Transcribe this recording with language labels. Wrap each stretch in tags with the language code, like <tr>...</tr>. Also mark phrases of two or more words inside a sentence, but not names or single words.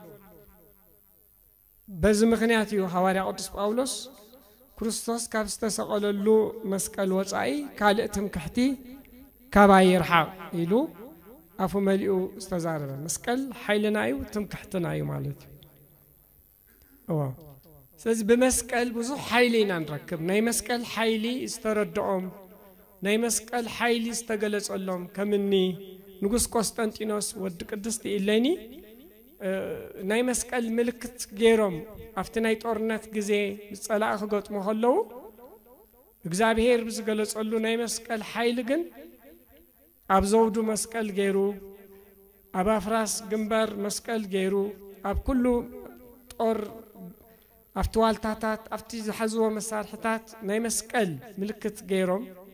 <ti>በዚ ምክንያት እዩ ሐዋርያ ቅዱስ ጳውሎስ ክርስቶስ ካብ ዝተሰቀለሉ መስቀል ወጻኢ ካልእ ትምክሕቲ ካባይ ይርሓቅ ኢሉ አፉ መሊኡ ዝተዛረበ መስቀል ኃይልና እዩ ትምክሕትና እዩ ማለት እዩ። ስለዚህ በመስቀል ብዙ ኃይልና ንረክብ ናይ መስቀል ኃይሊ ዝተረድኦም ናይ መስቀል ኃይሊ ዝተገለጸሎም ከምኒ ንጉስ ቆስጠንጢኖስ ወድ ቅድስት ኢሌኒ ናይ መስቀል ምልክት ገይሮም ኣብቲ ናይ ጦርነት ጊዜ ጸላእ ክገጥሙ ከለው እግዚአብሔር ብዝገለጸሉ ናይ መስቀል ኃይሊ ግን ኣብ ዘውዱ መስቀል ገይሩ ኣብ አፍራስ ግንባር መስቀል ገይሩ ኣብ ኩሉ ጦር ኣብቲ ዋልታታት ኣብቲ ዝሓዝዎ መሳርሕታት ናይ መስቀል ምልክት ገይሮም</ti>